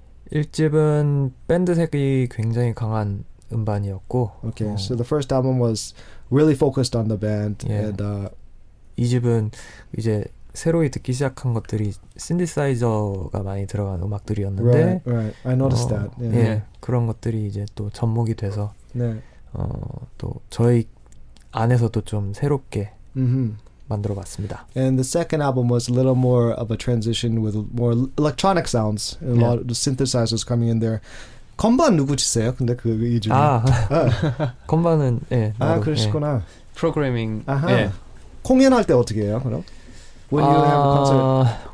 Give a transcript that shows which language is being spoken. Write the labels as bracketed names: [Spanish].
[Korean] 1집은 밴드색이 굉장히 강한 음반이었고. [English] Okay, so the first album was really focused on the band, and [Korean] 2집은 이제 새로이 듣기 시작한 것들이 신디사이저가 많이 들어간 음악들이었는데, [English] right. I noticed that. [Korean] 그런 것들이 이제 또 접목이 돼서 또 저희 안에서도 좀 새롭게 만들어봤습니다. [English] And the second album was a little more of a transition with more electronic sounds, and a lot of the synthesizers coming in there. [Korean] 건반 누구 치세요? 근데 이 중에 건반은 그러시구나. 프로그래밍. 공연할 때 어떻게 해요? 그럼? [English] When you have a concert